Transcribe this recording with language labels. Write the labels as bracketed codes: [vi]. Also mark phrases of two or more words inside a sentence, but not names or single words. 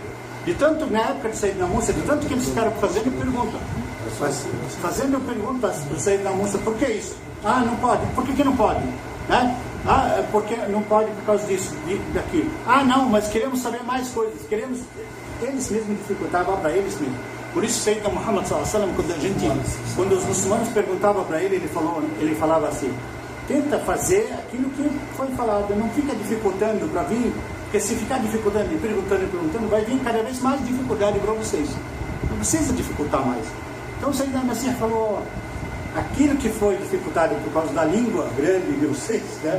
[pt] De tanto, na época de Sayyidina Musa, de tanto que eles ficaram fazendo pergunta. Fazendo perguntas para Sayyidina Musa, por que isso? Não pode. Por que não pode? Né? Porque não pode por causa disso, daquilo. Não, mas queremos saber mais coisas. Eles mesmos dificultavam para eles mesmos. Por isso, [ar] سيدنا محمد صلى الله عليه وسلم, [pt] quando os muçulmanos perguntavam para ele, ele falava assim, tenta fazer aquilo que foi falado, não fica dificultando para vir, porque se ficar dificultando e perguntando, vai vir cada vez mais dificuldade para vocês. Não precisa dificultar mais. Então, Sayyidina Masih falou, aquilo que foi dificultado por causa da língua grande de vocês, né?